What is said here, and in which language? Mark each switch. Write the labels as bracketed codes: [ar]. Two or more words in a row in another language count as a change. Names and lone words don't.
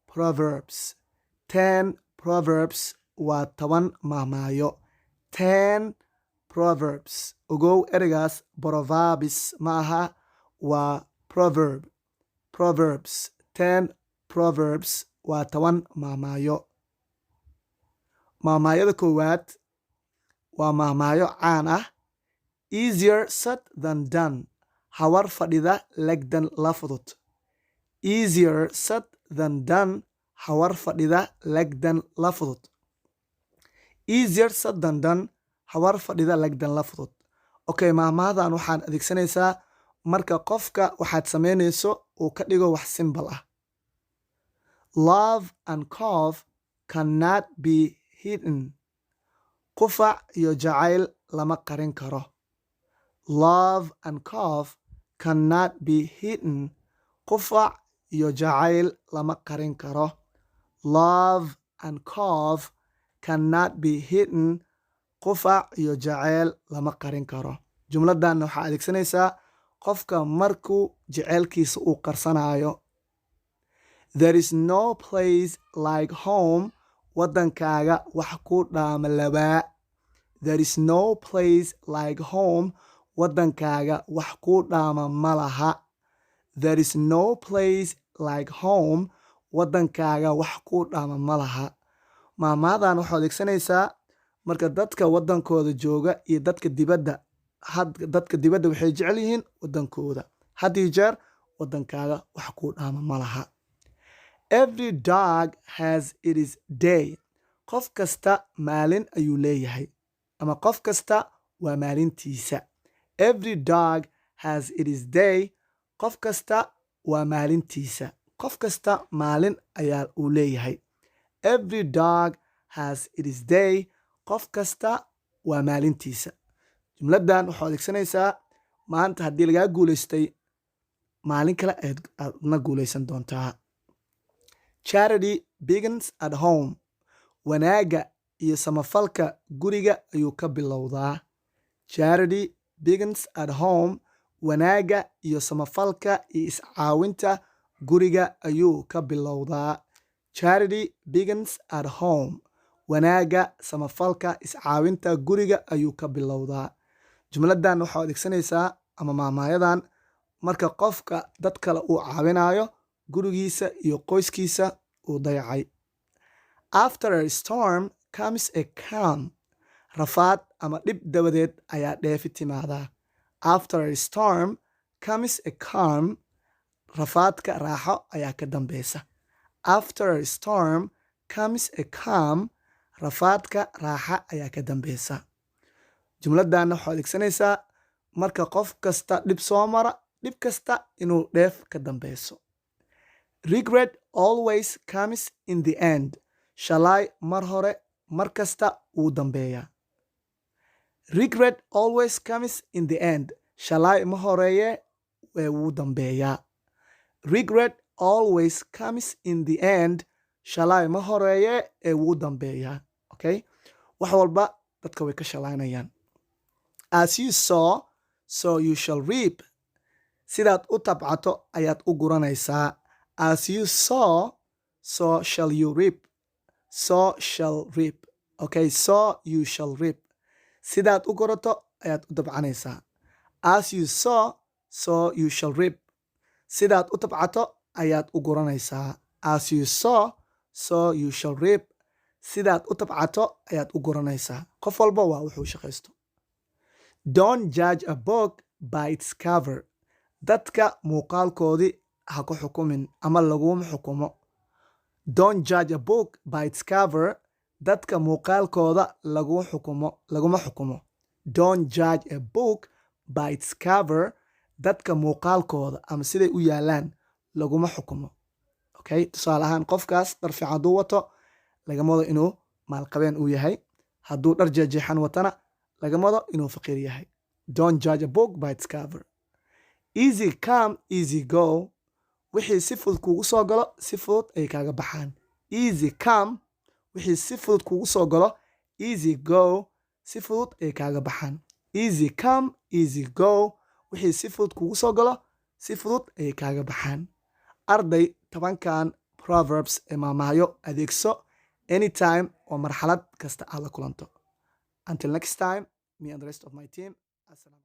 [so] proverbs waa 10 mahmaayo 10 proverbs ogow ereygaas proverbs ma aha waa proverbs 10 proverbs waa 10 mahmaayo mahmaayada koowaad waa mahmaayo caan ah [en] easier said than done [so] hawar fadhida legdan la fudud [en] easier said than done [so] hawar fadhida legdan la fudud [en] easier said than done [so] hawar fadhida legdan la fudud okay mahmaadan waxaan adeegsanaysaa marka qofka waxaad samaynayso uu ka dhigo wax simbal ah [en] love and cough cannot be hidden [so] qufac iyo jacayl lama qarin karo [en] love and cough cannot be hidden [so] qufac iyo jacayl lama qarin karo [en] love and cough cannot be hidden [so] qufac iyo jacayl lama qarin karo jumladan waxaa adeegsanaysaa qofka markuu jaceylkiisa uu qarsanayo [en] there is no place like home [so] wadankaaga wax ku dhaama labaa [en] there is no place like home [so] wadankaaga wax ku dhaama malaha [en] there is no place like home [so] wadankaaga wax ku dhaama malaha maamaadan waxaa adeegsanaysaa marka dadka wadankooda jooga iyo dadka dibadda waxay jecel yihiin wadankooda had iyo jeer wadankaaga wax ku dhaama malaha [en] every dog has its day [so] qof kasta maalin ayuu leeyahay ama qof kasta waa maalintiisa [en] every dog has its day [so] qof kasta waa maalintiisa qof kasta maalin ayaa uu leeyahay [en] every dog has its day [so] qof kasta waa maalintiisa jumladan waxaa adeegsanaysaa maanta haddii lagaa guulaystay maalin kale aadna guulaysan doontaa [en] charity begins at home [so] wanaaga iyo samafalka guriga ayuu ka bilowdaa [en] charity begins at home [so] wanaaga iyo samafalka iyo iscaawinta guriga ayuu ka bilowdaa [en] charity begins at home [so] wanaaga samafalka iscaawinta guriga ayuu ka bilowdaa jumladan waxaa adeegsanaysaa ama mahmaayadan marka qofka dad kale uu caawinayo gurigiisa iyo qoyskiisa uu dayacay [en] after a storm comes a calm [so] rafaad ama dhib dabadeed ayaa dheefi timaadaa after [en] a storm comes a calm [so] rafaadka raaxo ayaa ka dambeysa [en] after a storm comes a calm [so] rafaadka raaxa ayaa ka dambeysa jumladanna waxaa adeegsanaysaa marka qof kasta dhib soo mara dhib kasta inuu dheef ka dambeyso [en] regret always comes in the end [so] shalay mar hore mar kasta wuu dambeeyaa [en] regret always comes in the end [so] shalay ma horeeye wuu dambeeyaa [en] regret always comes in the end [so] shalay ma horeeye ee wuu dambeeyaa okay wax walba dadka way ka shalaynayaan [en] as you sow so you shall reap [so] sidaad u tabcato ayaad u guranaysaa [en] as you sow so shall you reap so shall reap okay so you shall reap [so] sidaad u gurato ayaad u tabcanaysaa [en] as you sow so you shall reap [so] sidaad u tabcato ayaad u guranaysaa [en] as you sow so you shall reap [so] sidaad u tabcato ayaad u guranaysaa qof walba waa wuxuu shaqaysto [en] don't judge a book by its cover [so] dadka muuqaalkoodii ha ku xukumin ama laguma xukumo [en] don't judge a book by its cover [so] dadka muuqaalkooda laguma xukumo [en] don't judge a book by its cover [so] dadka muuqaalkooda ama siday u yaalaan laguma xukumo okay tusaale ahaan qofkaas dhar fiican hadduu wato lagama wado inuu maalqabeen uu yahay hadduu dhar jeexjeexan watana lagama wado inuu faqiir yahay [en] don't judge a book by its cover easy come easy go [so] wixii si fudud kuugu soo galo si fudud ay kaaga baxaan. [en] Easy come, [so] wixii si fudud kuugu soo galo. [en] Easy go, [so] si fudud ay kaaga baxaan. [en] Easy come, easy go, [so] wixii si fudud kuugu soo galo si fudud ay kaaga baxaan. Arday, 10kan proverbs ee maahmaahyo adeegso anytime oo marxalad kasta aad la kulanto. [en] Until next time, me and the rest of my team. Assalam.